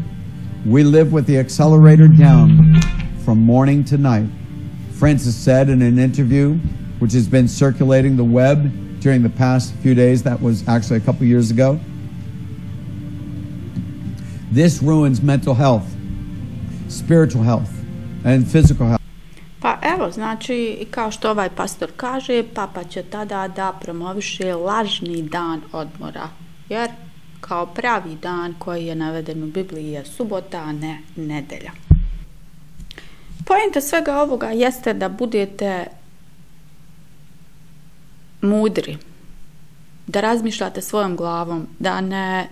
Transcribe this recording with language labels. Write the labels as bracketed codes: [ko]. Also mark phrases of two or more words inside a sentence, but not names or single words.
[en] We live with the accelerator down from morning to night. Francis said in an interview, which has been circulating the web during the past few days, that was actually a couple years ago, this ruins mental health, spiritual health, and physical health. [sr] Pa evo, znači, kao što ovaj pastor kaže, papa će tada da promoviše lažni dan odmora, jer kao pravi dan koji je naveden u Bibliji je subota, a ne nedelja. Poenta svega ovoga jeste da budete mudri, da razmišljate svojom glavom, da ne...